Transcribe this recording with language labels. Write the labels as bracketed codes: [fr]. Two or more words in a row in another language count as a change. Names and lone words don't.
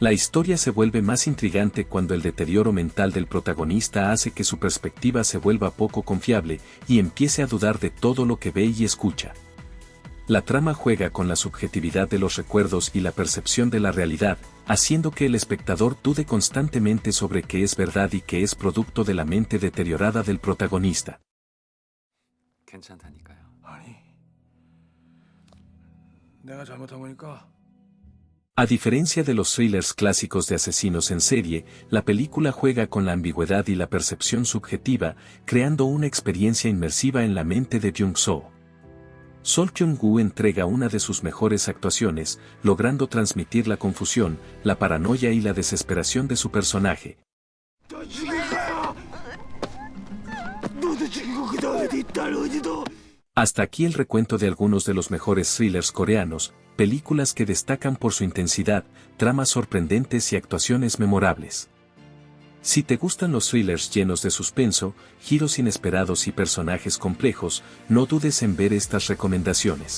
[es] La historia se vuelve más intrigante cuando el deterioro mental del protagonista hace que su perspectiva se vuelva poco confiable y empiece a dudar de todo lo que ve y escucha. La trama juega con la subjetividad de los recuerdos y la percepción de la realidad, haciendo que el espectador dude constantemente sobre qué es verdad y qué es producto de la mente deteriorada del protagonista. [ko] 괜찮다니까요. 아니, 내가 잘못한 거니까. [es] A diferencia de los thrillers clásicos de asesinos en serie, la película juega con la ambigüedad y la percepción subjetiva, creando una experiencia inmersiva en la mente de Byung-soo. Sol Kyung-woo entrega una de sus mejores actuaciones, logrando transmitir la confusión, la paranoia y la desesperación de su personaje. [ko] 너 죽일 거야. 너도 죽이고 그 다음에 네 딸 은희도. [es] Hasta aquí el recuento de algunos de los mejores thrillers coreanos, películas que destacan por su intensidad, tramas sorprendentes y actuaciones memorables. Si te gustan los thrillers llenos de suspenso, giros inesperados y personajes complejos, no dudes en ver estas recomendaciones.